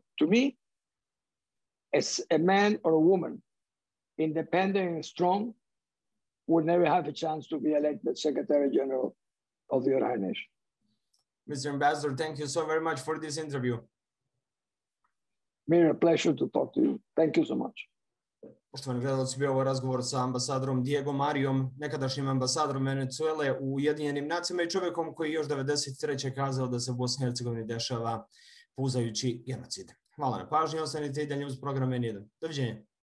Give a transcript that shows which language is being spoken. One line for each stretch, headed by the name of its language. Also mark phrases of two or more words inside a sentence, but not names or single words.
English: To me, as a man or a woman, independent and strong, would never have a chance to be elected Secretary General of the United Nations. Mr. Ambassador, thank you so very much for this interview. It's been a pleasure to talk to you. Thank you so much.
Bosnian: Poštovani gledalci, bio ovo razgovor sa ambasadorom Diego Marijom, nekadašnjim ambasadorom Venezuele u Ujedinjenim nacijama i čovjekom koji još 1993. kazao da se u Bosni i Hercegovini dešava puzajući genocid. Hvala na pažnji, ostanite i dalje uz program N1. Doviđenja.